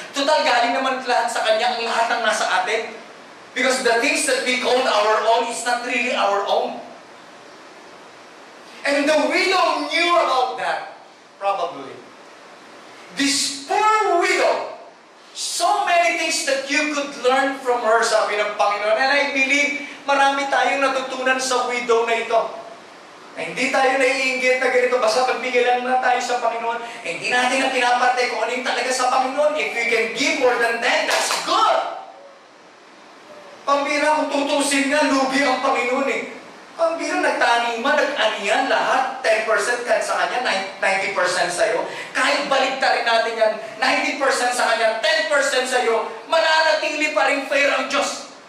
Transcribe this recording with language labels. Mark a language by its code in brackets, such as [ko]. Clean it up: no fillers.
[tl] Total galing naman lahat sa Kanya ang lahat ng nasa atin. [en] Because the things that we call our own is not really our own. And the widow knew about that, probably. This poor widow, so many things that you could learn from her, [tl] sabi ng Panginoon. [en] And I believe, [tl] marami tayong natutunan sa widow na ito. Na hindi tayo naiinggit na ganito, basta pagbigay lang na tayo sa Panginoon. Hindi natin na pinapatay kung ano yung talaga sa Panginoon. [en] If we can give more than that, that's good. [tl] Pambira, kung tutusin nga, lugi ang Panginoon eh. Pambira, nagtaniman, nag-anihan, lahat, 10% kan sa Kanya, 90% sa'yo. Kahit baligtarin natin yan, 90% sa Kanya, 10% sa'yo, mananatili pa rin fair ang Diyos.